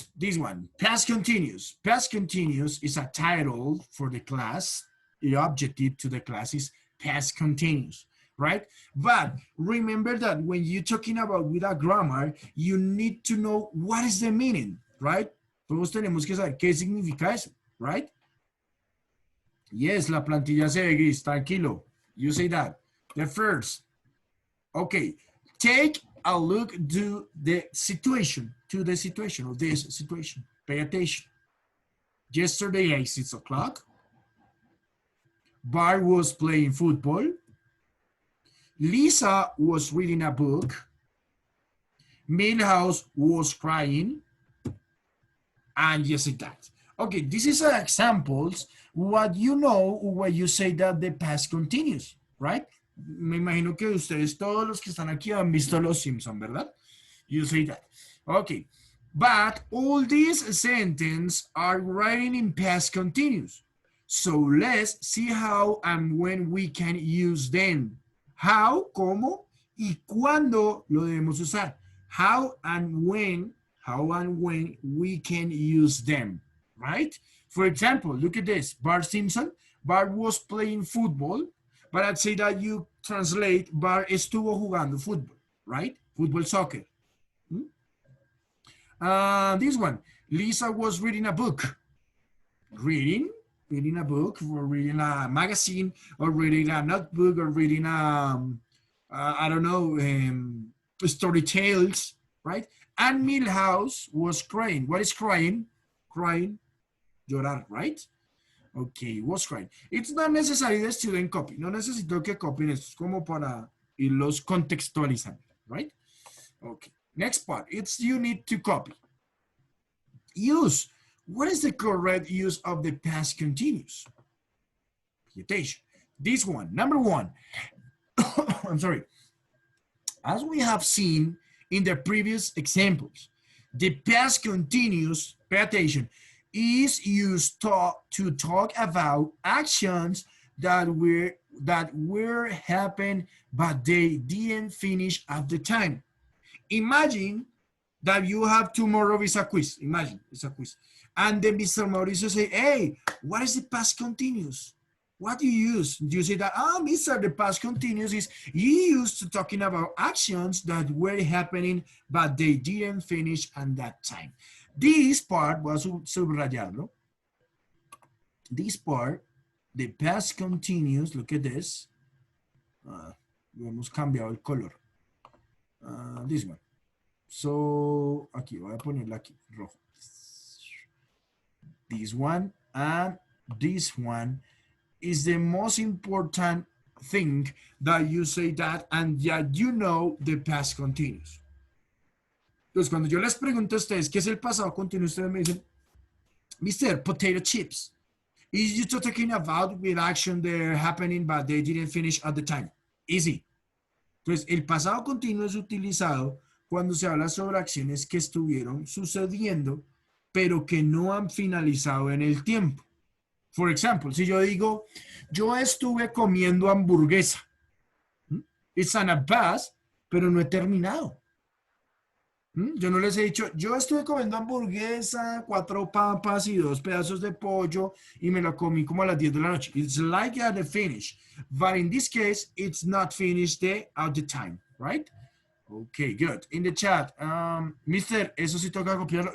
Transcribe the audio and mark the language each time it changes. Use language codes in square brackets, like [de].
[en] This one, past continuous. Past continuous is a title for the class. The objective to the class is past continuous, right? But remember that when you're talking about with a grammar, you need to know what is the meaning, right? [es] Todos tenemos que saber qué significa eso, right? Yes, la plantilla se ve gris, tranquilo. [en] You say that. The first, okay, take a look to the situation of this situation. Pay attention. Yesterday at 6 o'clock, Bart was playing football. Lisa was reading a book. Milhouse was crying. And yes, that. Okay, this is examples what you know when you say that the past continues, right? [es] Me imagino que ustedes, todos los que están aquí, han visto Los Simpson, ¿verdad? [en] You say that. Okay. But all these sentences are writing in past continuous. So let's see how and when we can use them. [es] How, cómo, y cuándo lo debemos usar. [en] How and when we can use them, right? For example, look at this. Bart Simpson. Bart was playing football. But I'd say that you translate, [es] Bart estuvo jugando fútbol, [en] right? Football, soccer. This one, Lisa was reading a book. Reading a book, or reading a magazine, or reading a notebook, or reading I don't know, story tales, right? And Milhouse was crying. What is crying? Crying, llorar, right? Ok, was crying. It's not necessary the student copy. [es] No necesito que copien esto. Es como para irlos contextualizando, right? [en] Okay. Next part. It's you need to copy. Use. What is the correct use of the past continuous? Pay attention. This one. Number one. I'm sorry. As we have seen in the previous examples, the past continuous, pay attention, is used to talk about actions that were happened but they didn't finish at the time. Imagine that you have tomorrow is a quiz. Imagine it's a quiz. And then Mr. Mauricio say, hey, what is the past continuous? What do you use? Do you say that, Mr. The past continuous is you used to talking about actions that were happening but they didn't finish at that time. This part was subrayarlo. This part, the past continuous, look at this. [es] Hemos cambiado el color. [en] This one. [es] So, aquí, voy a ponerla aquí, rojo. [en] This one and this one is the most important thing that you say that and that you know the past continuous. [es] Entonces, cuando yo les pregunto a ustedes qué es el pasado continuo, ustedes me dicen, Mr. [en] Potato chips. Is you talking about with action they're happening but they didn't finish at the time? Easy. [es] Entonces, el pasado continuo es utilizado cuando se habla sobre acciones que estuvieron sucediendo, pero que no han finalizado en el tiempo. Por ejemplo, si yo digo, yo estuve comiendo hamburguesa, [en] it's an past, [es] pero no he terminado. Yo no les he dicho, yo estuve comiendo hamburguesa, 4 papas y 2 pedazos de pollo y me lo comí como a las 10 de la noche. [en] It's like at the finish. But in this case, it's not finished at the time, right? Okay, good. In the chat, [es] Mister, ¿eso sí toca copiarlo?